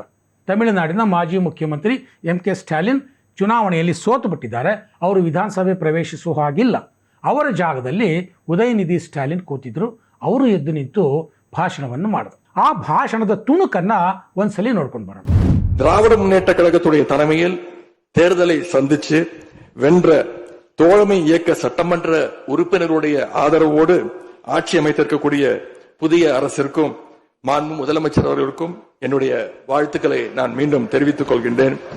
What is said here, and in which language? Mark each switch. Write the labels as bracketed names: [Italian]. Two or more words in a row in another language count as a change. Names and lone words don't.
[Kannada] ತಮಿಳುನಾಡಿನ ಮಾಜಿ ಮುಖ್ಯಮಂತ್ರಿ MK ಸ್ಟಾಲಿನ್ ಚುನಾವಣೆಯಲ್ಲಿ ಸೋತು ಬಿಟ್ಟಿದ್ದಾರೆ. ಅವರು ವಿಧಾನಸಭೆ ಪ್ರವೇಶಿಸುವ ಹಾಗಿಲ್ಲ. ಅವರ ಜಾಗದಲ್ಲಿ ಉದಯನಿಧಿ ಸ್ಟಾಲಿನ್ ಕೂತಿದ್ರು. ಅವರು ಎದ್ದು ನಿಂತು ಭಾಷಣವನ್ನು ಮಾಡಿದ್ರು. ಆ ಭಾಷಣದ ತುಣುಕನ್ನು ಒಂದ್ಸಲಿ ನೋಡ್ಕೊಂಡು ಬರೋಣ. [Tamil] திராவிட முன்னேற்ற கழகத்துடைய தலைமையில் தேர்தலை சந்திச்சு வென்ற தோழமை இயக்க சட்டமன்ற உறுப்பினருடைய ஆதரவோடு ஆட்சி அமைத்திருக்கக்கூடிய புதிய அரசிற்கும் மாண்பு முதலமைச்சர் அவர்களுக்கும் என்னுடைய வாழ்த்துக்களை நான் மீண்டும் தெரிவித்துக் கொள்கின்றேன்.